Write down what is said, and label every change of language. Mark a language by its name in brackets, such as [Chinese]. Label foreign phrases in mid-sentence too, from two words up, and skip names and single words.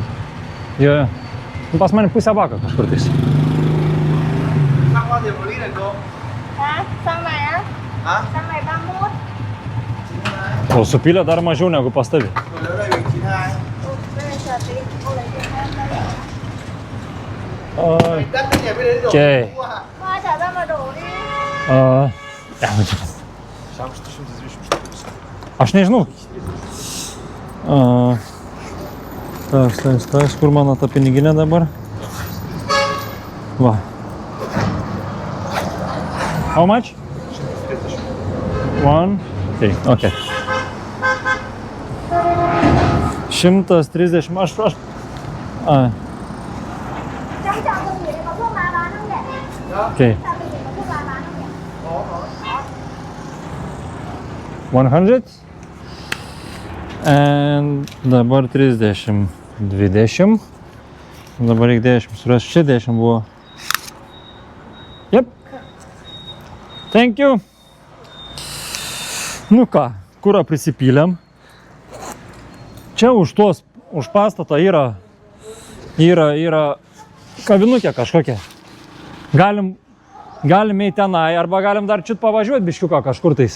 [Lithuanian] Jo. Pas mane pusę baka kažkur tais. [Vietnamese] Sang bao tiền một lít này cô? Hả? Xăng này á? Hả? Xăng này 31. [Lithuanian] O supylė dar mažiau negu pas tavį. [Vietnamese] Còn nếu đây mình 92. Bây giờ chờ tí, cô lấy tiền em đây. Oi. Cắt cái nhà bên đấy rồi. Okei. Thôi trả ra mà đổ đi. [Lithuanian] Šiam 124. Aš nežinau. Tas, kur mano ta piniginė dabar? Va. [English] How much? 1, 3, [Lithuanian] okay. 130, aš... [Vietnamese] Trong chợ Hương Nghĩa có thuốc lá bán không nhỉ? Okay. Chợ Hương Nghĩa có thuốc lá bán không nhỉ? 100. [Lithuanian] And dabar 30, 20. Dabar reikia 10, surasti čia 10 buvo. [English] Yep. Thank you. [Lithuanian] Nu ką, kurą prisipylėm. Čia už pastatą yra kavinukė kažkokia. Galim eiti tenai, arba galim dar čiut pavažiuoti biškiuką kažkur tais.